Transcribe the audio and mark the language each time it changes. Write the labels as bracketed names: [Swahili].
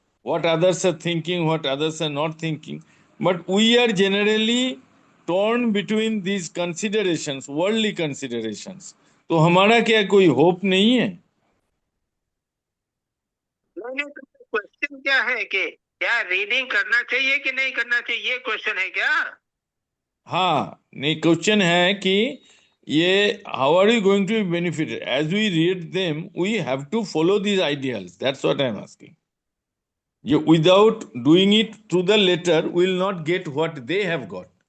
[English] What others are thinking, what others are not thinking. But we are generally torn between these considerations, worldly considerations. [Hindi] तो हमारा क्या कोई hope नहीं है? Question क्या है कि क्या रीडिंग करना चाहिए कि नहीं करना चाहिए, ये क्वेश्चन है क्या? हाँ, नहीं, क्वेश्चन है कि ये [English] how are we going to be benefited? As we read them, we have to follow these ideals. That's what I'm asking. Without doing it through the letter, we will not get what they have got.